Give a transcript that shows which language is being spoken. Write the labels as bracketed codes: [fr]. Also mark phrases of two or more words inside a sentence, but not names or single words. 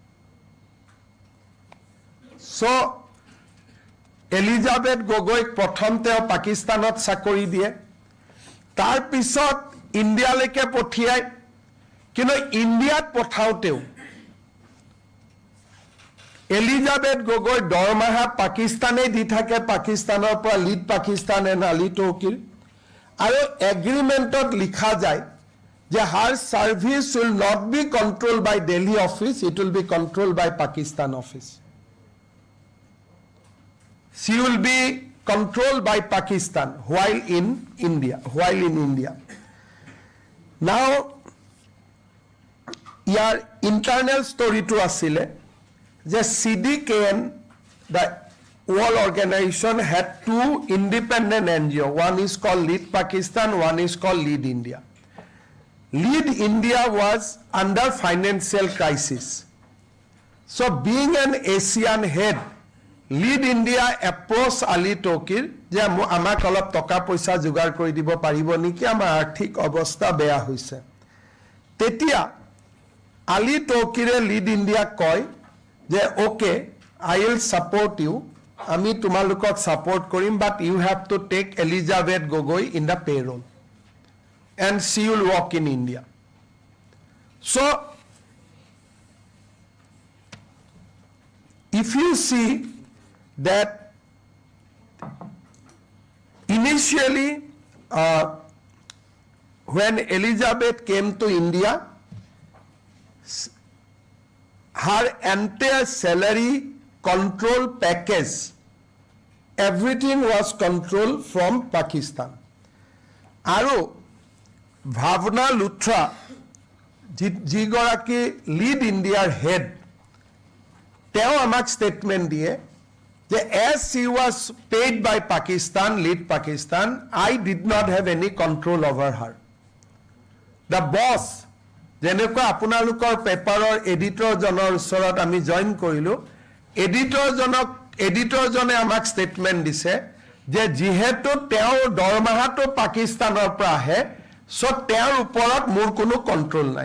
[as] So, Elizabeth Gogoi প্ৰথম তেওঁ পাকিস্তানত চাকৰি দিয়ে তাৰ পিছত ইণ্ডিয়ালৈকে পঠিয়ায় কিন্তু ইণ্ডিয়াত পঠাওতেও এলিজাবেথ গগৈ দৰমহা পাকিস্তানে দি থাকে পাকিস্তানৰ পৰা লিড পাকিস্তান এণ্ড আলী তৌকিৰ আৰু এগ্ৰিমেণ্টত লিখা যায় যে [en] her service will not be controlled by Delhi office it will be controlled by Pakistan office she will be controlled by Pakistan while in India now ইয়াৰ internal story [as] to asile যে [en] CDKN the World Organization had two independent NGO one is called Lead Pakistan one is called Lead India Lead India was under financial crisis. So being an Asian head, Lead India approached Ali Tokir [as] যে আমাক অলপ টকা পইচা যোগাৰ কৰি দিব পাৰিব নেকি আমাৰ আৰ্থিক অৱস্থা বেয়া হৈছে তেতিয়া Ali Tokire Lead India কয় যে [en] okay I will support you [as] আমি তোমালোকক support কৰিম [en] but you have to take Elizabeth Gogoi in the payroll and she will work in India. So, if you see that initially when Elizabeth came to India, her entire salary control package, everything was controlled from Pakistan. [as] Aru ভাৱনা লুথ্ৰা যিগৰাকী লিড ইণ্ডিয়াৰ হেড তেওঁ আমাক statement দিয়ে যে [en] as she was paid by Pakistan, lead Pakistan, I did not have any control over her. The boss, [as] যেনেকুৱা আপোনালোকৰ পেপাৰৰ এডিটৰজনৰ ওচৰত আমি জইন কৰিলোঁ, এডিটৰজনে আমাক ষ্টেটমেণ্ট দিছে যে যিহেতু তেওঁৰ দৰমহাটো পাকিস্তানৰ পৰা আহে, চ' তেওঁৰ ওপৰত মোৰ কোনো কণ্ট্ৰল নাই.